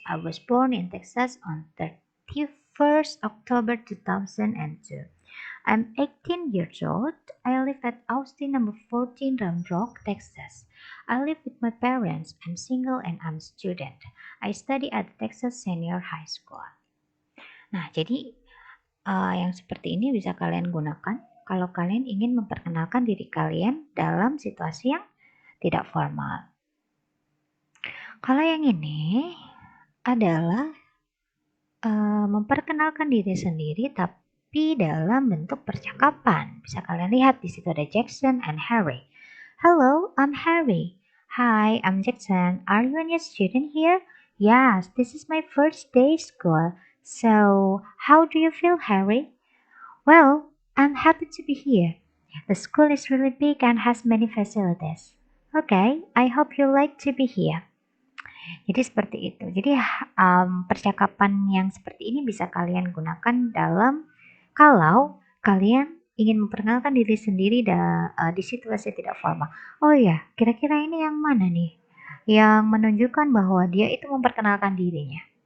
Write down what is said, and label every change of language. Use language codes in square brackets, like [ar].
[en] I was born in Texas on 31st October 2002. I'm 18 years old. I live at Austin number 14 Round Rock, Texas. I live with my parents. I'm single and I'm a student. I study at Texas Senior High School. [id] Nah, jadi yang seperti ini bisa kalian gunakan kalau kalian ingin memperkenalkan diri kalian dalam situasi yang tidak formal. Kalau yang ini adalah memperkenalkan diri sendiri tapi dalam bentuk percakapan. Bisa kalian lihat di situ ada Jackson and Harry. [en] Hello, I'm Harry. Hi, I'm Jackson. Are you a new student here? Yes, this is my first day school. So, how do you feel, Harry? Well, I'm happy to be here. The school is really big and has many facilities. Okay, I hope you like to be here. [id] Jadi seperti itu. Jadi percakapan yang seperti ini bisa kalian gunakan dalam kalau kalian ingin memperkenalkan diri sendiri di situasi tidak formal. Oh ya, kira-kira ini yang mana nih? Yang menunjukkan bahwa dia itu memperkenalkan dirinya.